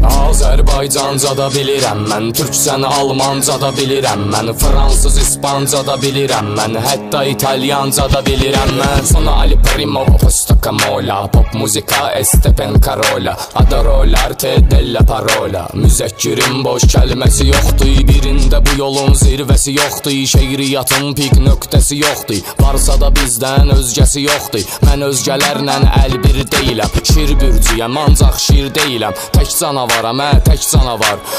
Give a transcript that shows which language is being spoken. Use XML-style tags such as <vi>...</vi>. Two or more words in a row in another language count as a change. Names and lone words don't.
<az>Azərbaycanca da bilirəm mən, türkcəni almanca da bilirəm mən, fransız, ispanca da bilirəm mən, hətta italyanca da bilirəm mən.</az> <it>Sono al primo posto camola, pop muzika Estepen Karola, adoro l'arte della parola.</it> <az>Müzəkkirin boş kəlməsi yoxdur, birində bu yolun zirvəsi yoxdur, şeiriyyatın pik nöqtəsi yoxdur, varsa da bizdən özgəsi yoxdur. Mən özgələrlə əl bir deyiləm, şir bürcüyəm, ancaq şir deyiləm, tək canavaram, hə, tək canavar.</az>